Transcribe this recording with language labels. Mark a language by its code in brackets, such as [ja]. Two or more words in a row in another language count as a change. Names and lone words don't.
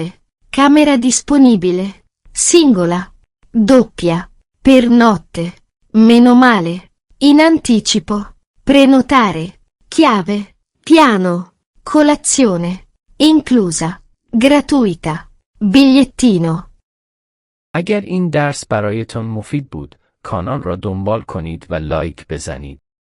[it] Camera disponibile. Singola. Doppia. Per notte. Meno male. In anticipo. Prenotare. Chiave. Piano. Colazione. Inclusa. Gratuita. Bigliettino. [fa] اگر این درس برایتان مفید بود، کانال را دنبال کنید و لایک بزنید.